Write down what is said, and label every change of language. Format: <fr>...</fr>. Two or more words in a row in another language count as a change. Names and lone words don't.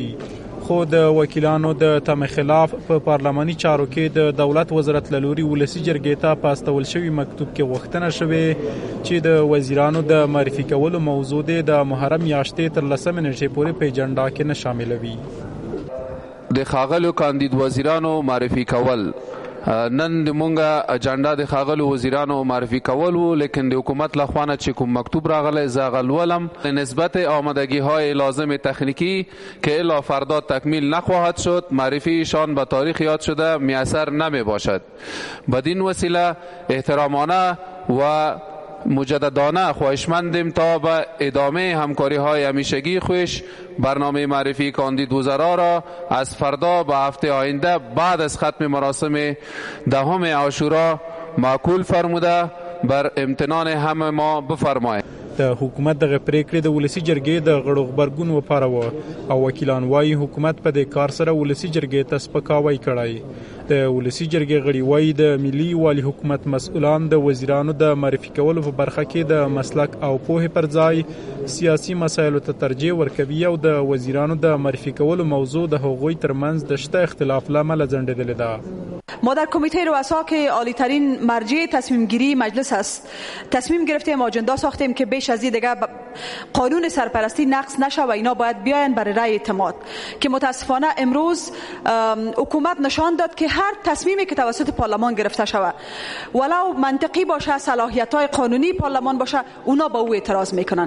<ps>خو د وکیلانو د تمې خلاف په پارلماني چارو کې د دولت وزارت له لوري ولسي جرګې ته په استول شوي مکتوب کې غوښتنه شوې چې د وزیرانو د معرفي کولو موضوع د محرم میاشتې تر 10 نیټې پورې په اجنډا کې نه شاملوي. د خاغلو کاندید وزیرانو معرفي کول نن د مونږه اجنډا د خاغلو وزیرانو معرفی کول و، لیکن د حکومت لخوانه چې کوم مکتوب راغلی زه غلولم</ps> <fa>نسبت آمادگی های لازم تکنیکی که الا فردا تکمیل نخواهد شد معرفی ایشان به تاریخ یاد شده میسر نمی باشد. بدین وسیله احترامانه و مجددانه خواهشمندیم تا به ادامه همکاری های همیشگی خویش برنامه معرفی کاندید وزرا را از فردا به هفته آینده بعد از ختم مراسم 10 عاشورا معقول فرموده بر امتنان همه ما بفرمایید.</fa> <ps>د حکومت دغه پریکړې د ولسي جرګې د غړو غبرګون وپاروه او وکیلان وايي حکومت په دې کار سره ولسي جرګې ته سپکاوی کړی. د ولسي جرګې غړي وايي د ملي والي حکومت مسؤلان د وزیرانو د معرفي کولو په برخه کې د مسلک او پوهې پر ځای سیاسي مسایلو ته ترجیح ورکوي او د وزیرانو د معرفی کولو موضوع د هغوی ترمنځ د شته اختلاف له امله ځنډېدلې ده.</ps> <fa>ما در کمیته رؤسا که عالی ترین مرجع تصمیم گیری مجلس است تصمیم گرفتیم آجندا ساختیم که بیش از این دیگه قانون سرپرستی نقض نشه و اینا باید بیاین برای رأی اعتماد، که متاسفانه امروز حکومت نشان داد که هر تصمیمی که توسط پارلمان گرفته شود ولو منطقی باشه صلاحیت‌های قانونی پارلمان باشه اونا با او اعتراض میکنن.</fa>